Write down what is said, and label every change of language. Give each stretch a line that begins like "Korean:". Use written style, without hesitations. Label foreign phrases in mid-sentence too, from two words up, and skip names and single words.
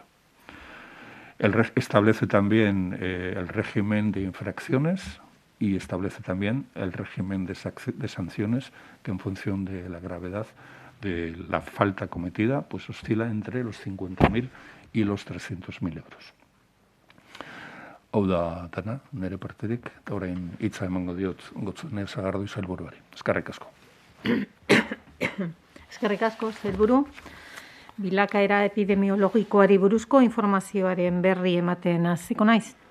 Spanish: Establece también el régimen de infracciones y establece también el régimen de sanciones que, en función de la gravedad de la falta cometida, pues oscila entre los 50.000 y los 300.000 euros.
Basque: Hau da dana, nire parterik, eta orain hitza emango diot Gotzone Sagardui sailburuari. Eskerrik asko. Eskerrik asko, sailburu. Bilakaera epidemiologikoari buruzko informazioaren berri ematen hasiko naiz.